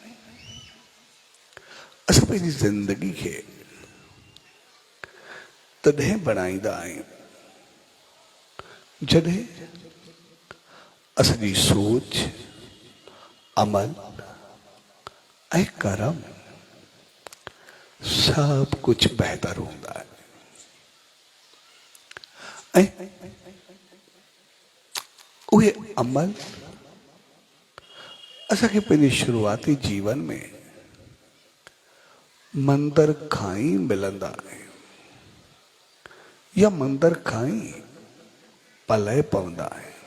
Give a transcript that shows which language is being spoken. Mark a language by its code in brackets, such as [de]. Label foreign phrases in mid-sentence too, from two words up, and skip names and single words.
[sd] असां पंहिंजी जिंदगी खे तॾहिं बणाईंदा आहियूं जॾहिं असांजी सोच अमल ऐं कर्म [hi] सब कुछ बेहतर होता है। [sd] ऐं उहे अमल असांखे पंहिंजे शुरूआती जीवन में मंदर खां ई मिलंदा आहिनि या मंदर खां ई पले पवंदा आहिनि।